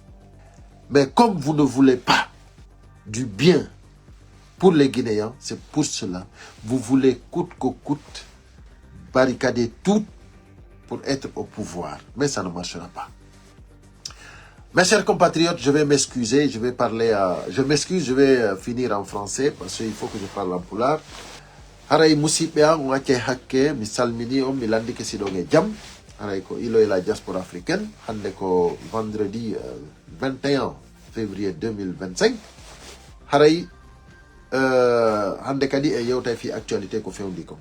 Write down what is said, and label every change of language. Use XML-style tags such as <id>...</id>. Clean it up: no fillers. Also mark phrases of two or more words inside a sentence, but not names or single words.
<fr>Mais comme vous ne voulez pas du bien pour les Guinéens, c'est pour cela. Vous voulez coûte que coûte barricader tout pour être au pouvoir. Mais ça ne marchera pas. Mes chers compatriotes, je vais m'excuser, je vais parler je m'excuse, je vais finir en français parce qu'il faut que je parle en pulaar.</fr> <ff>Haray musidɓe am on acce hakke mi salmini on mi landike siɗon e jam. Haray ko ilo e</ff> <fr>la diaspora africaine.</fr> <ff>Hande ko vendredi 21 février 2025. Haray hande kadi e yewta fi actualité ko fewndi ko.</ff>